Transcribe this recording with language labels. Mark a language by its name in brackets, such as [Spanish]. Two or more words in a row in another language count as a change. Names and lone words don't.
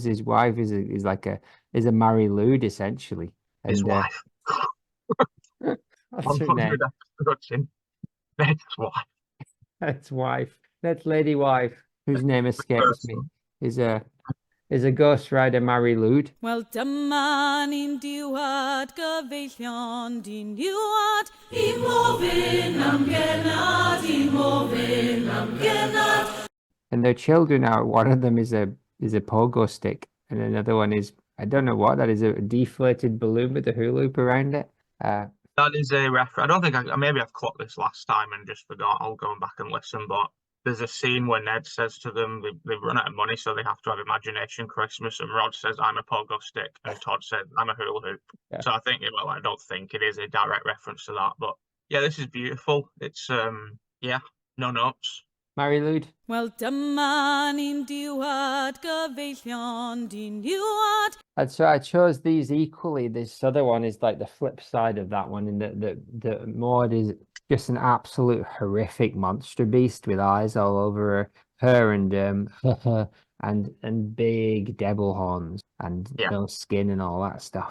[English] His wife is a Mary Lou, essentially. And, his wife. What's her name? Ned's wife. Ned's wife. Ned's lady wife, whose name escapes me, is a Ghost Rider Mary Lwyd. [Welsh] Wel dyma ni'n diwad gyfeillion di'n diwad I mofyn am genad, I mofyn am genad. [English] And their children are, one of them is a pogo stick, and another one is, I don't know what that is, a deflated balloon with a hula hoop around it. That is a reference. I don't think maybe I've clocked this last time and just forgot. I'll go back and listen, but there's a scene where Ned says to them they've run out of money, so they have to have Imagination Christmas, and Rod says, I'm a pogo stick, and Todd says, I'm a hula hoop. Yeah. So I think, I don't think it is a direct reference to that, but yeah, this is beautiful. It's, no notes. Mary Lwyd. [Welsh] Wel dyma ni'n diwad gyfeillion di'n diwad. [English] And so I chose these equally. This other one is like the flip side of that one, in that the Maud is just an absolute horrific monster beast with eyes all over her and and big devil horns and no skin and all that stuff.